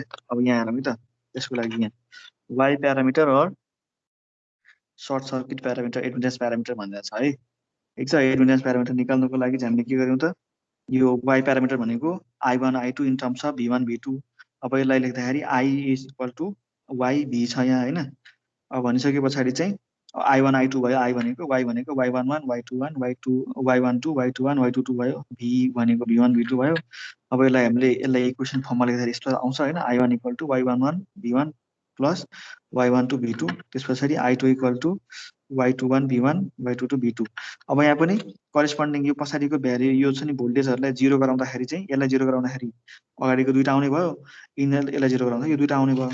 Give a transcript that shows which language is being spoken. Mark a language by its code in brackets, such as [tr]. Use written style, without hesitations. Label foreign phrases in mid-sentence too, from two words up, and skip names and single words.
[ne] अब यहाँ हेरौँ है त त्यसको लागि यहाँ [en] Y parameter [ne] और [en] short circuit parameter admittance parameter [ne] भनेर छ है। ठिक छ। एडमिटेन्स प्यारामिटर निकाल्नुको लागि चाहिँ हामीले के गर्यौँ त यो [en] Y parameter [ne] भनेको [en] I1 I2 in terms of V1 V2. [ne] अब यसलाई लेख्दाखेरि [en] I is equal to Y V [ne] छ यहाँ होइन। अब भनिसके पछाडि चाहिँ I1 I2 भयो। I भनेको Y11 Y21 Y2 Y12 Y21 Y22 भयो। V भनेको V1 V2 भयो। अब यसलाई इक्वेसन फर्ममा लेख्दाखेरि यस्तो आउँछ हैन, I1 = Y11 V1 प्लस Y12 V2, त्यस पछाडि I2 = Y21 V1 Y22 V2। अब यहाँ पनि करेस्पोन्डिङ यो पछाडिको यो छ नि भोल्टेजहरुलाई 0 गराउँदाखेरि चाहिँ यसलाई 0 गराउँदाखेरि अगाडिको दुईटा आउने भयो, यसलाई 0 गराउँदा यो दुईटा आउने भयो।